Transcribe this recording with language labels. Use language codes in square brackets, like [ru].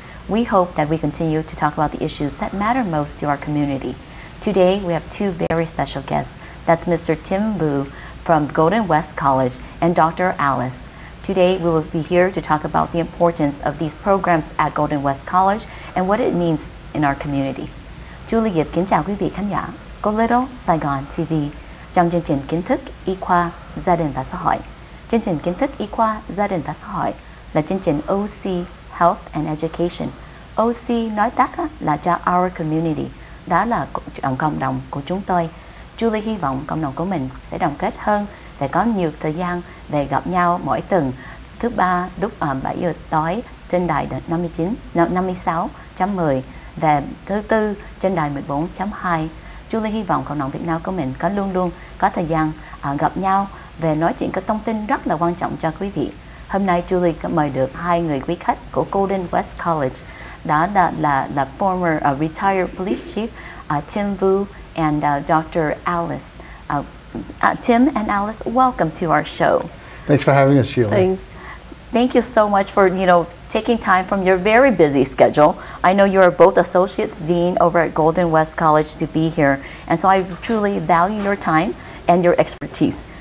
[en] We hope that we continue to talk about the issues that matter most to our community. Today, we have two very special guests. That's Mr. Tim Vu from Golden West College and Dr. Alice. Today, we will be here to talk about the importance of these programs at Golden West College and what it means in our community. [vi] Julie kính chào quý vị khán giả của Little Saigon TV trong chương trình kiến thức y khoa gia đình và xã hội. Chương trình kiến thức y khoa gia đình và xã hội là chương trình OC Health and Education. OC nói tắt là cho Our Community, đó là cộng đồng của chúng tôi. Julie hy vọng cộng đồng của mình sẽ đoàn kết hơn để có nhiều thời gian để gặp nhau mỗi tuần thứ ba lúc 7 giờ tối trên đài 56.10 và thứ tư trên đài 14.2. Julie hy vọng cộng đồng Việt Nam của mình có luôn luôn có thời gian gặp nhau về nói chuyện có thông tin rất là quan trọng cho quý vị. Hôm nay Julie có mời được hai người quý khách của Golden West College, đó là [en] former retired police chief [vi] Tim Vu and Dr. Alice. [en] Tim and Alice, welcome to our show. Thanks for having us, Sheila. Thank you so much for taking time from your very busy schedule. I know you are both associates dean over at Golden West College to be here, and so I truly value your time and your expertise.